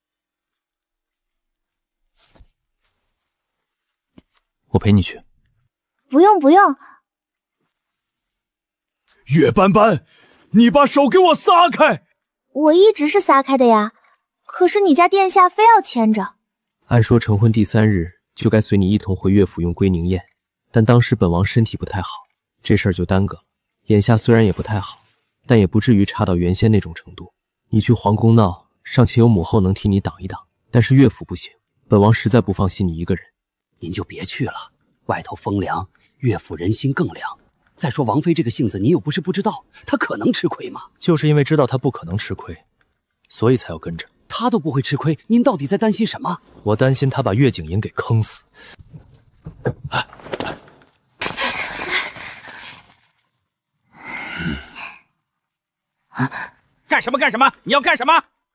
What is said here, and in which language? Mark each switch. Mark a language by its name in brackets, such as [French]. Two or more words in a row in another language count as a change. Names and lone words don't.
[Chinese] 我陪你去。不用不用。月斑斑，你把手给我撒開！我一直是撒開的呀，可是你家殿下非要牽着。按說成婚第3日就該隨你一同回岳府用歸寧宴，但當時本王身體不太好，這事兒就耽擱了。眼下雖然也不太好，但也不至於差到原先那種程度。你去皇宮鬧，尚且有母後能替你擋一擋，但是岳府不行，本王實在不放心你一個人。您就別去了，外頭風涼，岳府人心更涼。再說王妃這個性子，你又不是不知道，她可能吃虧嗎？就是因為知道她不可能吃虧，所以才要跟着。她都不會吃虧，您到底在擔心什麼？我擔心她把月景瑩給坑死。幹什麼幹什麼？你要幹什麼？